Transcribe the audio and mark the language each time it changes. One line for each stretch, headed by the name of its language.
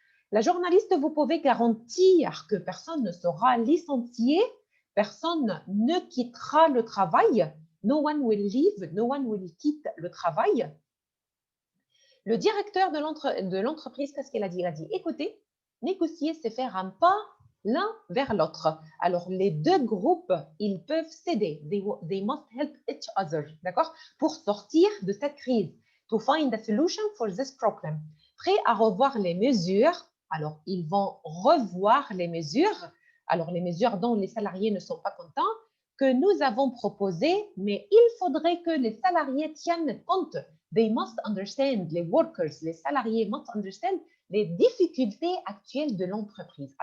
French: La journaliste, vous pouvez garantir que personne ne sera licencié, personne ne quittera le travail.
English: No one will leave, no one will
French: quitte le travail. Le directeur de l'entreprise, qu'est-ce qu'il a dit? Il a dit, écoutez, négocier, c'est faire un pas l'un vers l'autre. Alors, les deux groupes, ils peuvent s'aider.
English: They must help each other,
French: d'accord? Pour sortir de cette crise.
English: To find a solution for this problem.
French: Prêt à revoir les mesures. Alors, ils vont revoir les mesures. Alors, les mesures dont les salariés ne sont pas contents, que nous avons proposées, mais il faudrait que les salariés tiennent compte.
English: They must understand,
French: les workers, les salariés
English: must understand
French: les difficultés actuelles de l'entreprise.